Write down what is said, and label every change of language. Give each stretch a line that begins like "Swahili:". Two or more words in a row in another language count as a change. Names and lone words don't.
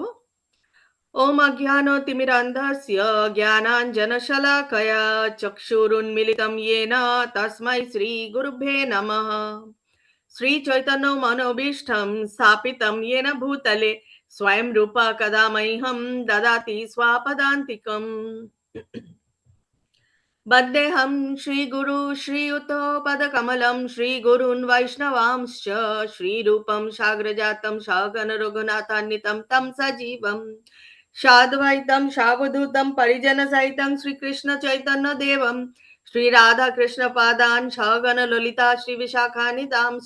Sanskrit: ওম অজ্ঞানতিমিরান্ধস্য জ্ঞানাঞ্জনশলাকয়া চক্ষুরুন্মিলিतं येन তস্मै শ্রীগুরুভ্যে নমঃ। শ্রীচৈতন্য মনোভীষ্টং স্থাপিतं येन ভূতলে স্বয়ং রূপা কদা মह्यं দদাতি স্বপদান্তিকम्। वन्देऽहं श्रीगुरु श्रीयुतपदकमलं श्रीगुरून् वैष्णवांश्च श्रीरूपं साग्रजातं सगण रघुनाथान्वितं तं सजीवं साद्वैतं सावधूतं परिजनसहितं श्रीकृष्णचैतन्यदेवं श्रीराधाकृष्णपादान् सगण ललिता श्रीविशाखान्वितांश्च।